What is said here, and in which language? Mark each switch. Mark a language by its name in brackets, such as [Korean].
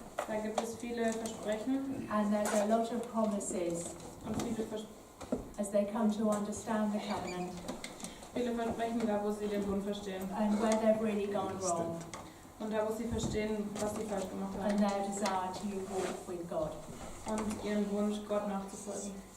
[German] Da gibt es viele Versprechen [English] and there's a lot of promises [German] und [English] as they come to understand the covenant [German] viele Versprechen da, wo sie den Bund verstehen. [English] and where they've really gone wrong, [German] Und da, wo sie verstehen, was sie falsch gemacht [English] and [German] haben. [English] their desire to walk with God. [German] Und ihren Wunsch, Gott nachzufolgen.